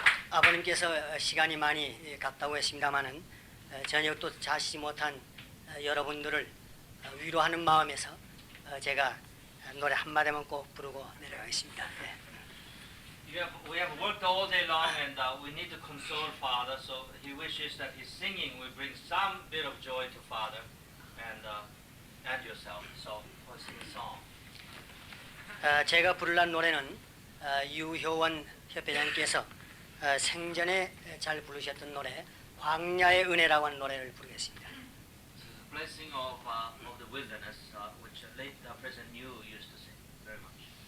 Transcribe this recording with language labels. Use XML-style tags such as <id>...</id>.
<ko>아버님께서 시간이 많이 갔다고 했습니다마는 저녁 또 자시지 못한 여러분들을 위로하는 마음에서 제가 노래 한 마디만 꼭 부르고 내려가겠습니다. 네.</ko> <en>We have worked all day long and we need to console Father, so he wishes that his singing will bring some bit of joy to Father and yourself. So we'll sing a song.</en> <ko>제가 부르는 노래는 유효원 협회장님께서 생전에 잘 부르셨던 노래 광야의 은혜라고 하는 노래를 부르겠습니다.</ko> <en>This is a blessing of the wilderness, which late President Yu used to sing very much.</en>